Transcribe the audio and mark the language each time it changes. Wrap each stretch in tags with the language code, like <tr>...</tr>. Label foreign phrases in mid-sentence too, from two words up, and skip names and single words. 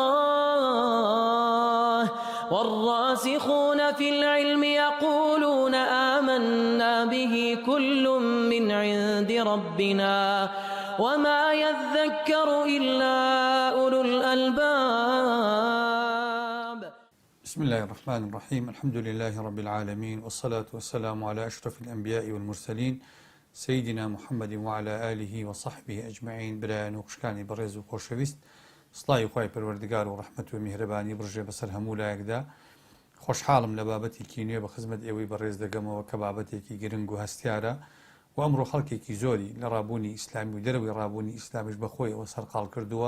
<ar>الله والراسخون في العلم يقولون آمنا به كل من عند ربنا وما يذكر إلا أولو الألباب. بسم الله الرحمن الرحيم. الحمد لله رب العالمين، والصلاة والسلام على أشرف الأنبياء والمرسلين سيدنا محمد وعلى آله وصحبه أجمعين.</ar> <ckb>برایان و خوشکانی بەڕێز و خۆشەویست، سڵاوی خوای پەروەردگار و ڕەحمەت و میهرەبانی بڕژێ بەسەر هەموو لایەکدا. خۆشحاڵم لە بابەتێکی نوێ بە خزمەت ئێوەی بەڕێز دەگەمەوە کە بابەتێکی گرنگ و هەستیارە و ئەمڕۆ خەڵکێکی زۆری لە ڕابوونی ئیسلامی و دەرەوەی ڕابوونی ئیسلامیش بەخۆیەوە سەرقاڵ کردووە.</ckb>